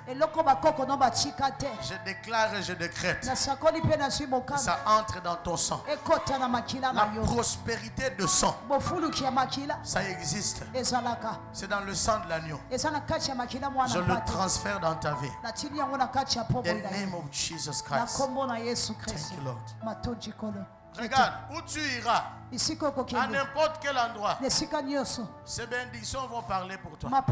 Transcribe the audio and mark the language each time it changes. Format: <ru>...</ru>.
<fr>Je déclare et je décrète que ça entre dans ton sang. La prospérité de sang, ça existe. C'est dans le sang de l'agneau. Je le transfère dans ta vie.</fr> <en>In the name of Jesus Christ. Thank you, Lord.</en> <fr>Regarde, où tu iras, à n'importe quel endroit, ces bénédictions vont parler pour toi.</fr>